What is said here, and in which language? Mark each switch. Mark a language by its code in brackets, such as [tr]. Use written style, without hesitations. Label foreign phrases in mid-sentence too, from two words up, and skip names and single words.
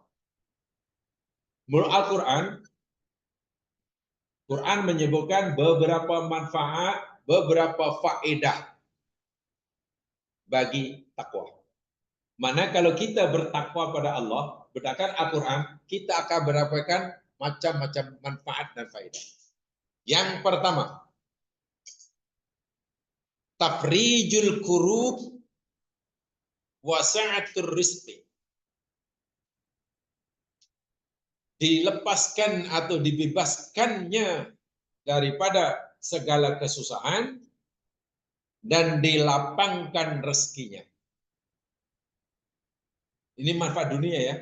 [id] Menurut Al-Quran, Quran menyebutkan beberapa manfaat, beberapa faedah bagi takwa. Mana kalau kita bertakwa pada Allah, berdasarkan Al-Quran, kita akan mendapatkan macam-macam manfaat dan faedah. Yang pertama, [ar] تفريج الكروب وسعة الرزق. [id] Dilepaskan atau dibebaskannya daripada segala kesusahan dan dilapangkan rezekinya. Ini manfaat dunia ya.